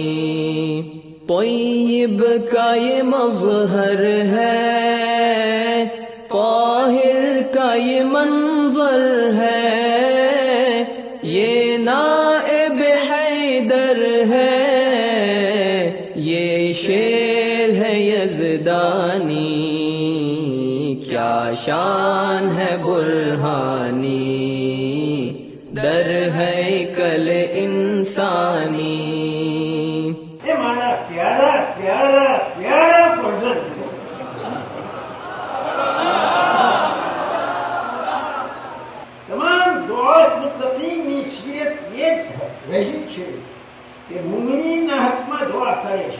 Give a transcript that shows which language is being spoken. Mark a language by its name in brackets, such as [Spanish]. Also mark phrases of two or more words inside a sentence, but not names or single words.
[Urdu] طیب کا یہ مظہر ہے، طاہر کا یہ منظر ہے، یہ نائب حیدر ہے، یہ شیر ہے یزدانی، کیا شان ہے برہانی، در ہے کل انسانی. [Gujarati] પ્યારા પ્યારા પ્યારા ભજન. તમામ દુઆ મુત્તકીની સીરત એ રહી છે કે મુમિનીના હકમાં દુઆ કરે છે.